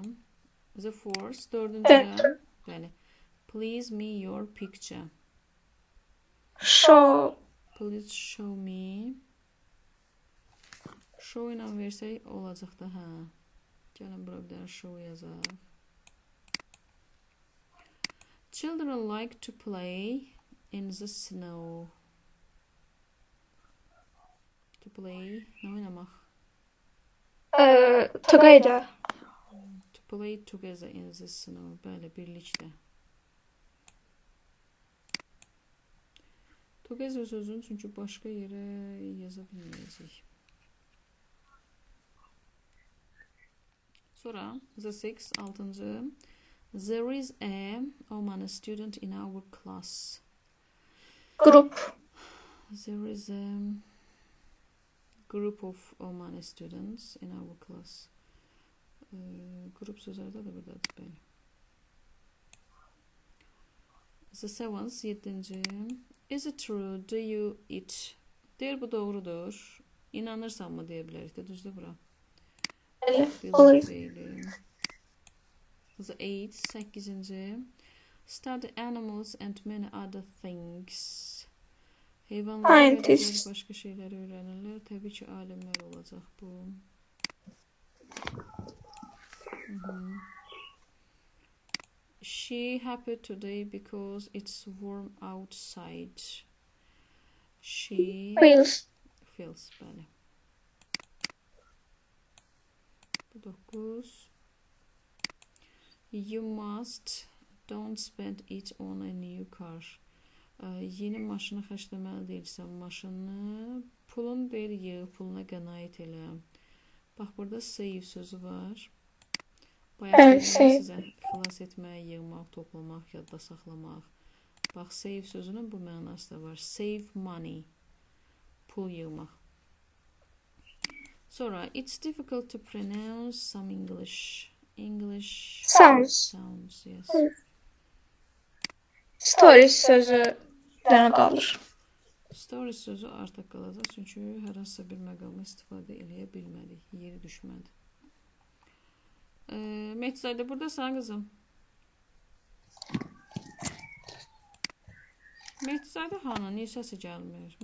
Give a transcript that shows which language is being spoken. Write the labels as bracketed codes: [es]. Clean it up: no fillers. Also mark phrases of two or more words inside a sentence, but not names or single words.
[en] The fourth, dördüncüdən. Bəli. Please me your picture. Show. Please show me. [az] Show ilə versək olacaq da, hə. Gəlin bura bir dənə show yazaq. [en] Children like to play in the snow. To play, [az] nə oynamaq? [en] Together. To play together in the snow. [az] Bəli, birlikdə. Together sözünü çünki başqa yerə yaza bilməyəcək. Sonra, [en] the sixth, altıncı. There is a Omani student in our class. Group. There is a group of Omani students in our class. [az] Grup sözlərdə də buradadır, bəli. [en] The seventh, yedinci. Is it true? Do you eat? [az] Deyir, bu doğrudur. İnanırsan mı deyə bilərik də, düzdür bura? Olur. [en] The eighth, səkkizinci. Study animals and many other things. [az] Heyvanlara qədər başqa şeylər öyrənirlər. Təbii ki, alimlər olacaq bu. [en] She happy today because it's warm outside. She feels, [az] bəli. Bu 9. [en] You must don't spend it on a new car. [az] Yeni maşını xərcləməli deyilsən, maşını pulun deyil, yığ, puluna qənaət elə. Bax, burada save sözü var. Bayaq sizə xilas etmək, yığmaq, toplamaq, yadda saxlamaq. Bax, save sözünün bu mənası da var. [en] Save money. [az] Pul yığmaq. Sonra, [en] it's difficult to pronounce some English Sounds. Yes. [az] Stories sözü dənə qalır. Stories sözü artıq qalacaq, çünki hər hansısa bir məqamı istifadə eləyə bilmədik, yeri düşmədi. Mehdizadə, buradasan qızım. Mehdizadə xanım, niyə səsi gəlmir?